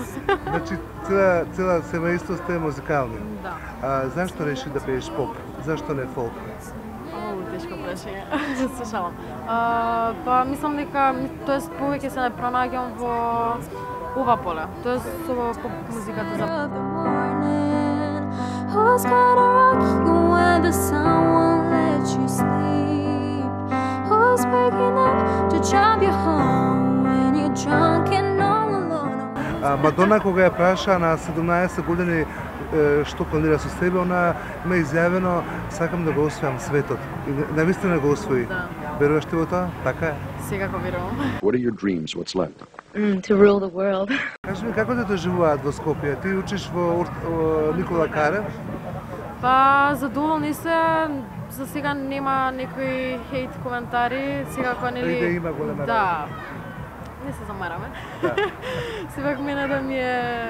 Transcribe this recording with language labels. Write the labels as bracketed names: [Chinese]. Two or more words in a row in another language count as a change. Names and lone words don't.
[Macedonian] Значи, цела семејство сте музикални. Да. Зашто реши да пееш поп? Зашто не фолк? Тешко прашање. Се шалам. Па мислам дека, тоест повеќе се пронаѓам во ова поле. Тоест со поп музиката за [English] Who's gonna rock you when the sun won't let you sleep? Who's waking up to drive you home when you're drunk and all alone? [Macedonian] Мадона кога ја праша на 17 години што планира со себе, она има изјавено сакам да го освојам светот. И навистина го освои. Да. Веруваш ти во тоа? Така е. Секако верувам. [English] What are your dreams? What's left? To rule the world. [Macedonian] Кажи ми, како да живеат во Скопје? Ти учиш во Никола Карев? Па, задоволни се. За сега нема некои хейт коментари. Секако нели... Да има голема Да. Не се замараме. Да. Сепак мене да ми е...